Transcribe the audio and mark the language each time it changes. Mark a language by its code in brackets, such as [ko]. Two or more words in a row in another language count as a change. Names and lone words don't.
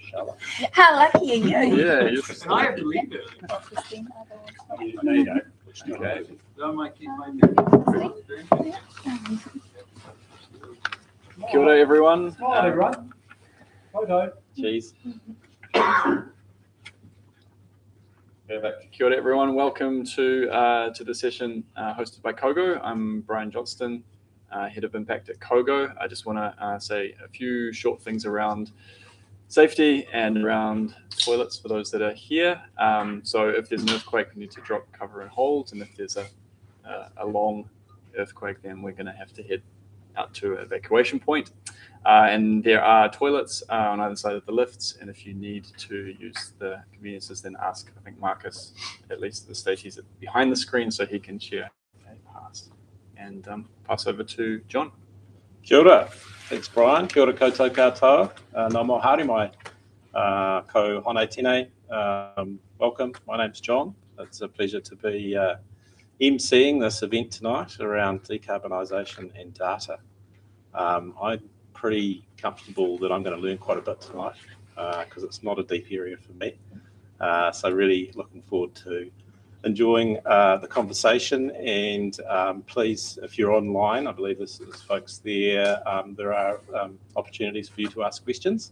[en] Charlotte. How lucky are you? Yeah, you're And I have to leave it. Christine, otherwise. There you go. okay. I might keep my [mi] Kia ora, [en] everyone. Hi, everyone. Photo. Cheese. [mi] Kia ora, [en] everyone. Welcome to the session hosted by Kogo. I'm Brian Johnston, Head of Impact at Kogo. I just want to say a few short things around safety and around toilets for those that are here. So if there's an earthquake, we need to drop, cover, and hold. And if there's a long earthquake, then we're going to have to head out to an evacuation point. And there are toilets on either side of the lifts. And if you need to use the conveniences, then ask, I think, Marcus, at least at the stage, he's behind the screen, so he can share a pass. And pass over to John. [mi] Kia ora. Thanks, Brian. Kia ora koutou katoa. Nā mo haere mai ko hone tēnei. [en] Welcome. My name's John. It's a pleasure to be emceeing this event tonight around decarbonisation and data. I'm pretty comfortable that I'm going to learn quite a bit tonight because it's not a deep area for me. So really looking forward to enjoying the conversation, and please, if you're online, I believe there's folks there, there are opportunities for you to ask questions.